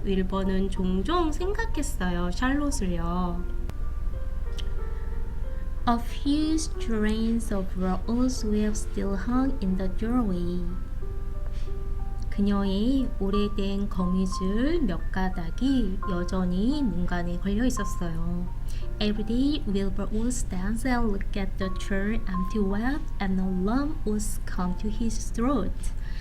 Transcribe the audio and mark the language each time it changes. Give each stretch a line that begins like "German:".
Korean: 윌버는 종종 생각했어요. 샬롯을요.
English: A few strands of rose web still hung in the doorway.
Korean: 그녀의 오래된 거미줄 몇 가닥이 여전히 문간에 걸려 있었어요.
English: Every day, Wilbur would stand and look at the torn empty web, and a lump would come to his throat.